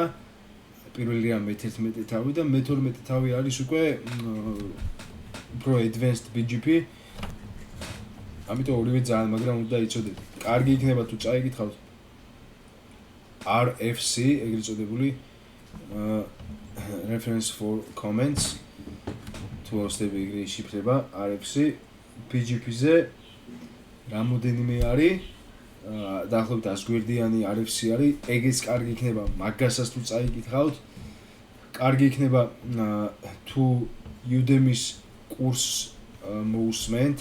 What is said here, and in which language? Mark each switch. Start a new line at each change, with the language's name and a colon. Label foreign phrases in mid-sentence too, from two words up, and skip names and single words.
Georgian: პირველია მე-11 თავი და მე-12 თავი არის უკვე უფრო advanced BGP. ამიტომ ორივე ძალიან მაგრამ უნდა იცოდეთ. კარგი იქნება თუ წაიკითხავთ RFC, ეგრეთ წოდებული
English: reference for comments.
Georgian: თუ ავსდები ეგრე იშიფრება RFC BGP-ზე რამოდენიმე არის დაახლოებით 100 გვერდიანი RFC არის. ეგეც კარგი იქნება მაგასაც თუ წაიკითხავთ. კარგი იქნება თუ Udemy-s კურსს მოусმენთ.